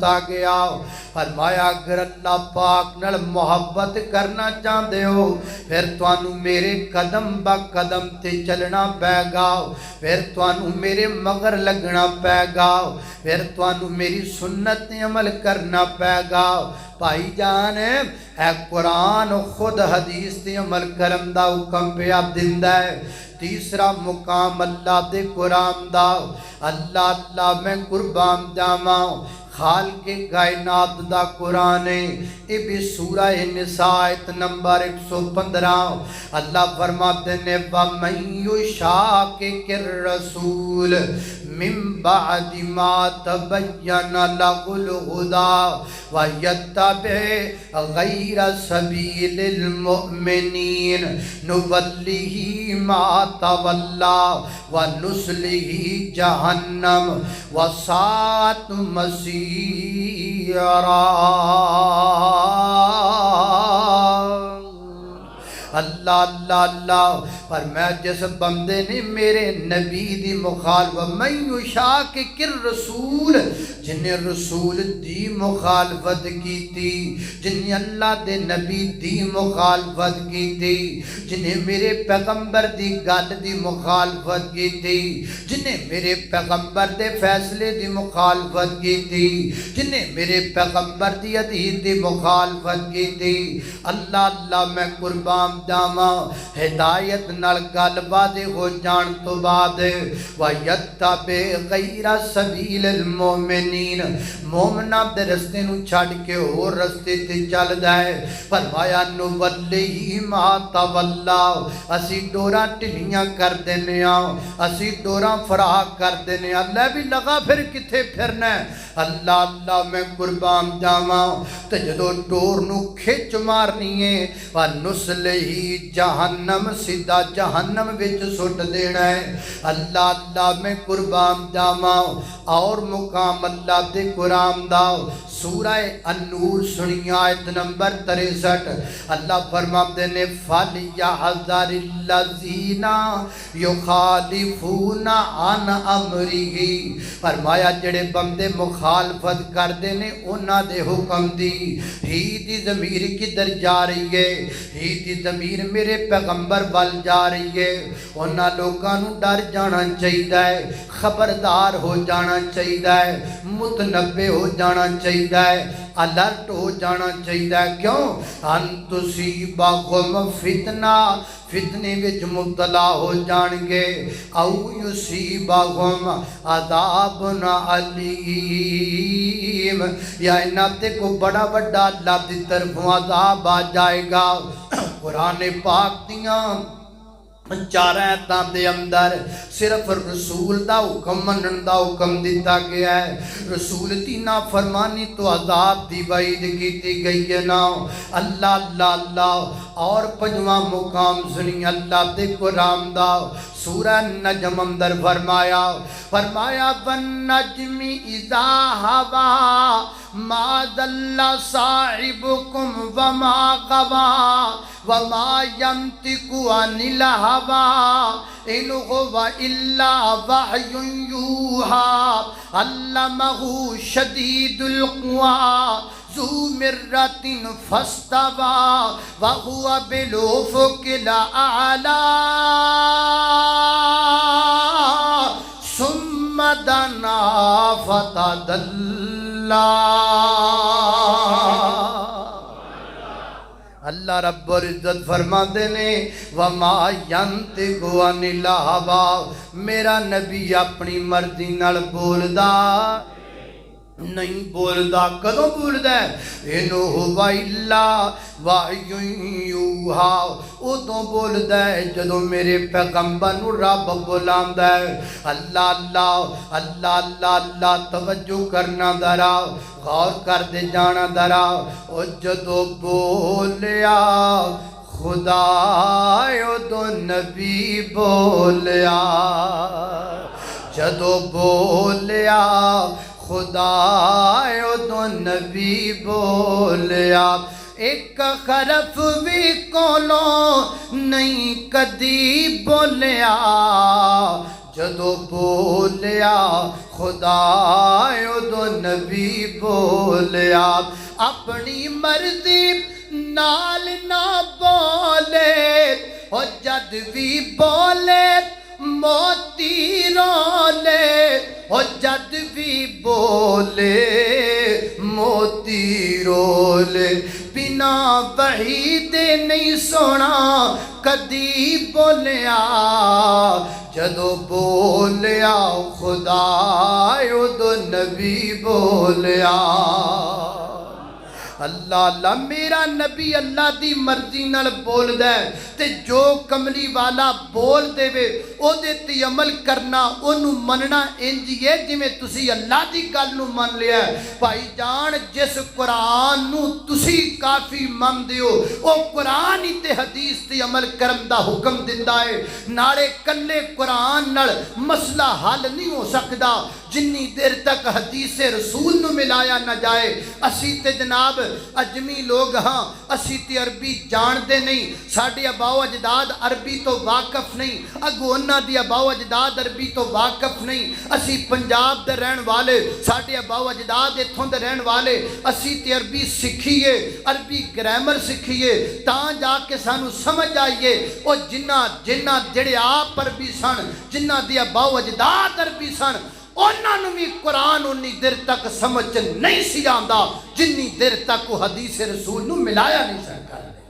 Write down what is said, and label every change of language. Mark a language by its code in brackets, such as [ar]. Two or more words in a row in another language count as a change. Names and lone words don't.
[pa] آ گیا فرمایا اگر اللہ پاک نال محبت کرنا چاہندے ہو پھر تانوں میرے قدم با قدم تے چلنا پے گا پھر تانوں میرے مگر لگنا پے گا پھر تانوں میری سنت تے عمل کرنا پے گا بھائی جان اے قرآن خود حدیث تے عمل کرن دا حکم پیا دیندا ہے تیسرا مقام اللہ دے قرآن دا اللہ اللہ میں قربان جاواں خالق کائنات دا [ur] قرآن ہے یہ بھی سورہ نساء آیت نمبر 115 اللہ فرماتے ہیں [ar] وَمَن يُشَاقِقِ الرَّسُولَ مِن بَعْدِ مَا تَبَيَّنَ لَهُ الْهُدَى وَيَتَّبِعْ غَيْرَ سَبِيلِ الْمُؤْمِنِينَ نُوَلِّهِ مَا تَوَلَّى وَنُصْلِهِ جَهَنَّمَ وَسَاءَتْ مَصِيرًا [pa] اللہ اللہ اللہ پر میں جس بندے نے میرے نبی دی مخالفت [ar] من یشاقق الرسول [pa] جنہیں رسول دی مخالفت کی تھی جنہیں اللہ دے نبی دی مخالفت کی تھی جنہیں میرے پیغمبر دی گل دی مخالفت کی تھی جنہیں میرے پیغمبر دے فیصلے دی مخالفت کی تھی جنہیں میرے پیغمبر دی حدیث دی مخالفت کی تھی اللہ اللہ میں قربان جاواں ہدایت نال گل واضح ہو جان تو بعد [ar] وَيَتَّبِعْ غَيْرَ سَبِيلِ الْمُؤْمِنِينَ [pa] مومناں دے رستے نو چھڈ کے اور رستے تے چل جائے فرمایا [ar] نُوَلِّهِ مَا تَوَلَّى [pa] اسی ڈوراں ٹھلیاں کر دینے اسی ڈوراں فراق کر دینے اللہ بھی لگا پھر کتھے پھرنا ہے اللہ اللہ میں قربان جاواں تے جدوں ڈور نو کھچ مارنی ہے وَنُصْلِهِ جہنم سیدھا جہنم وچ سٹ دینا ہے اللہ اللہ میں قربان جاواں اور مقام اللہ دے قرآن دا سورہ النور سنی آیت نمبر 63 اللہ فرماتے نے [ar] فَلْيَحْذَرِ الَّذِينَ يُخَالِفُونَ عَنْ أَمْرِهِ [pa] فرمایا جڑے بندے مخالفت کر دینے انہاں دے حکم دی ہی دی ضمیر کدھر جا رہی ہے ہی دی ضمیر میرے پیغمبر بل جا رہی ہے انہاں لوگاں نو ڈر جانا چاہیے خبردار ہو جانا چاہیے متنبہ ہو جانا چاہیے الرٹ ہو جانا چاہیے کیوں [ar] ان تصیبہم فتنہ [pa] فتنے وچ مبتلا ہو جان گے او [ar] یصیبہم عذاب علیم [pa] یا انہاں تے کو بڑا بڑا اللہ دی طرفوں عذاب آ جائے گا قرآن پاک دیاں چار آیتاں دے اندر صرف رسول دا حکم منن دا حکم دیتا گیا ہے رسول دی نافرمانی تو عذاب دی وعید کیتی گئی ہے نا اللہ اللہ اللہ اور پنجواں مقام سنی اللہ دے قرآن دا سورہ نجم اندر فرمایا [ar] وَالنَّجْمِ اِذَا هَوَى مَا ضَلَّ صَاحِبُكُمْ وَمَا غَوَى وَمَا يَنطِقُ عَنِ الْهَوَى إِنْ هُوَ إِلَّا وَحْيٌ يُوحَى عَلَّمَهُ شَدِيدُ الْقُوَىٰ ذو مرة فاستوى وهو بالأفق الأعلى ثم دنا فتدلى [pa] اللہ رب العزت فرماتے نے [ar] وما ينطق عن الهوى [pa] میرا نبی اپنی مرضی نال بولدا نہیں بولدا کدوں بولدا ہے [ar] انو ہوا الا وحی یوحی [pa] ادوں بولدا ہے جدوں میرے پیغمبر نو رب بلاندا ہے اللہ اللہ اللہ اللہ اللہ توجہ کرنا ذرا غور کر دے جانا ذرا او جدوں بولیا خدا ادوں نبی بولیا جدوں بولیا خدا ادوں نبی بولیا ایک حرف بھی کولوں نہیں کدی بولیا جدو بولیا خدا ادو نبی بولیا اپنی مرضی نال نہ بولے اور جد بھی بولے موتی رولے اور جد بھی بولے موتی رولے بنا وحی دے نہیں سونا کدی بولیا جدو بولیا خدا ادو نبی بولیا اللہ اللہ میرا نبی اللہ دی مرضی نال بول دے تے جو کملی والا بول دے وے او دے تے عمل کرنا اونوں مننا انج ہے جویں تسی اللہ دی گل نوں من لیا بھائی جان جس قرآن نوں تسی کافی من دیو او قرآن ہی تے حدیث تے عمل کرن دا حکم دیندا ہے نالے کلے قرآن نال مسئلہ حل نہیں ہو سکدا جنی دیر تک حدیث رسول نو ملایا نہ جائے اسی تے جناب اجمی لوگ ہاں اسی تے عربی جان دے نہیں ساڑھے اباؤ اجداد عربی تو واقف نہیں اگو انہاں دی اباؤ اجداد عربی تو واقف نہیں اسی پنجاب دے رہن والے ساڑھے اباؤ اجداد اتھوں دے رہن والے اسی تے عربی سکھیے عربی گرامر سکھیے تاں جا کے سانو سمجھ آئیے او جنہ جڑے آپ عربی سن جنہ دی اباؤ اجداد عربی سن انہوں بھی قرآن انی دیر تک سمجھ نہیں سی آندا جنی دیر تک وہ حدیث رسول نو ملایا نہیں سکتا